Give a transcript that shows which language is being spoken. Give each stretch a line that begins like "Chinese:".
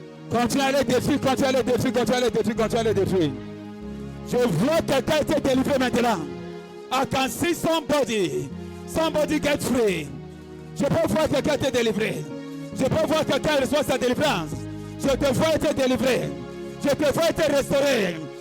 French: Continue à les détruire, continue à les détruire, continue à les détruire, continue à les détruire. Je vois quelqu'un être délivré maintenant.
English: I can see somebody get free.
French: Je peux voir quelqu'un être délivré. Je peux voir quelqu'un reçoit sa délivrance. Je te vois être délivré. Je te vois être restauré.